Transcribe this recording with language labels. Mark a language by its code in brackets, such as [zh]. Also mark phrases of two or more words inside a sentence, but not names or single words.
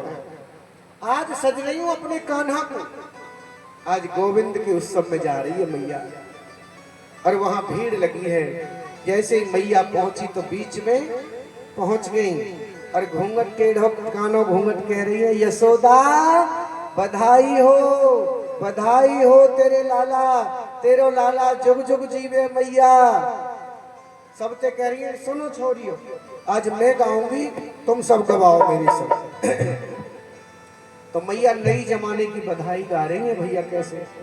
[hi] आज सज रही हूं अपने कान्हा को, आज गोविंद के उत्सव में जा रही है मैया। और वहां भीड़ लगी है। जैसे ही मैया पहुंची तो बीच में पहुंच गई और घूंघट [bra] टेढ़ो कानो घूंघट [hi] कह रही है, यशोदा बधाई हो तेरे लाला, [bra] तेरो लाला जुग जुग जीवे मैया। [hi] सबसे कह रही है सुनो छोड़ियो, आज मैं गाऊंगी तुम सब गवाओ मेरी सब। तो मैया नई जमाने की बधाई गा रही है भैया। कैसे?